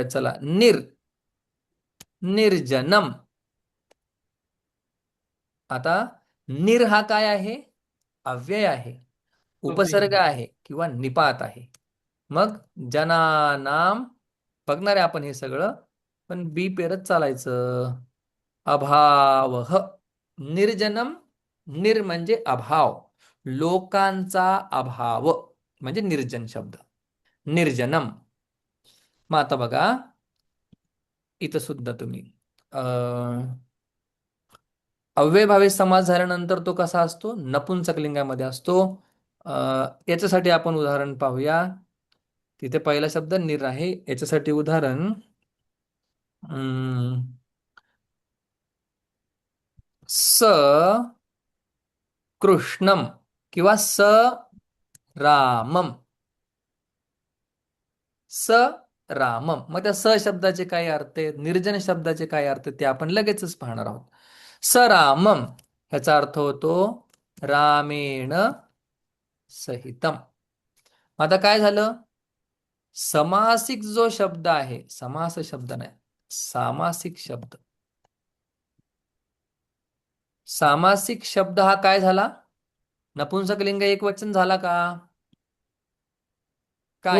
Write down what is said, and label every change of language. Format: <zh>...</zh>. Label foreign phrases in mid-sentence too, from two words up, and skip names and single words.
<mr>चला, निर्जनम. आता निर हा काय आहे? अव्यय आहे, उपसर्ग अव्यय. आहे किंवा निपात आहे. मग जनानाम बघणार आहे आपण हे सगळं, पण बी पेरत चालायचं.</mr> <sa>अभावः निर्जनम.</sa> <mr>निर म्हणजे अभाव, लोकांचा अभाव म्हणजे निर्जन शब्द, निर्जनम. मग आता बघा, इथं सुद्धा तुम्ही अव्ययभावी समास झाल्यानंतर तो कसा असतो? नपुंसकलिंगामध्ये असतो. याच्यासाठी आपण उदाहरण पाहूया. तिथे पहिला शब्द निर आहे, याच्यासाठी उदाहरण</mr> <sa>स कृष्णम</sa> <mr>किंवा</mr> <sa>स रामम. स रामम.</sa> <mr>मग त्या स शब्दाचे काय अर्थ आहेत, निर्जन शब्दाचे काय अर्थ, ते आपण लगेचच पाहणार आहोत.</mr> <sa>स रामम</sa> <mr>ह्याचा अर्थ होतो</mr> <sa>रामेण सहितम.</sa> <mr>आता काय झालं? समासिक जो शब्द आहे, समास शब्द नाही, सामासिक शब्द. सामासिक शब्द हा काय झाला? नपुंसकलिंग एकवचन झाला का? हो.</mr>